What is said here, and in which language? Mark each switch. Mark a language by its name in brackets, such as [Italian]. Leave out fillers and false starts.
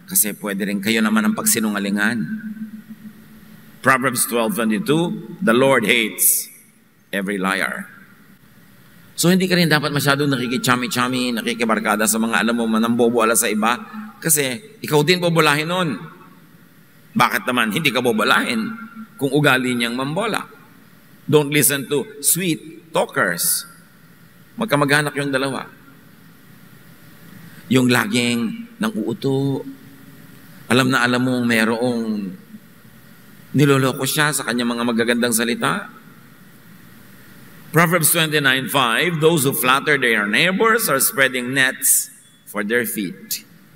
[Filipino] Kasi pwede rin kayo naman ang pagsinungalingan. [English] Proverbs 12:22, the Lord hates every liar. [Filipino] So hindi ka rin dapat masyadong nakikichami-chami, nakikibarkada sa mga alam mo manambobola sa iba, kasi ikaw din bobolahin nun. Bakit naman hindi ka bobolahin kung ugali niyang mambola? [English] Don't listen to sweet talkers. [Filipino] Magkamag-anak yung dalawa. Yung laging nang uuto. Alam na alam mong merong niloloko siya sa kanyang mga magagandang salita. [English] Proverbs 29:5, those who flatter their neighbors are spreading nets for their feet.